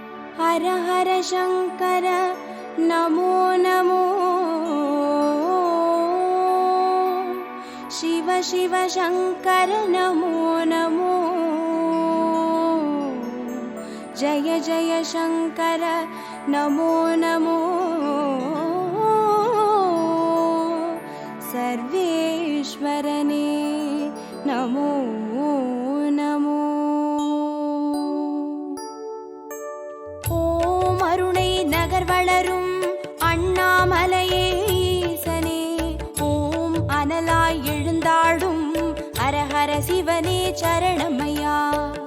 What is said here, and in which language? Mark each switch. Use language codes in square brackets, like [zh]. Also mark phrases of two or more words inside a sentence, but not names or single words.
[sa] हर हर शंकर नमो नमो शिव शिव शंकर नमो नमो जय जय शंकर नमो नमो [ta] சர்வேஸ்வரனே நமோ நமோ ஓம் அருணை நகர் वளரும் அண்ணாமலையே ஈசனே ஓம் அனலாய் எழுந்தாடும் ஹர ஹர சிவனே சரணமையா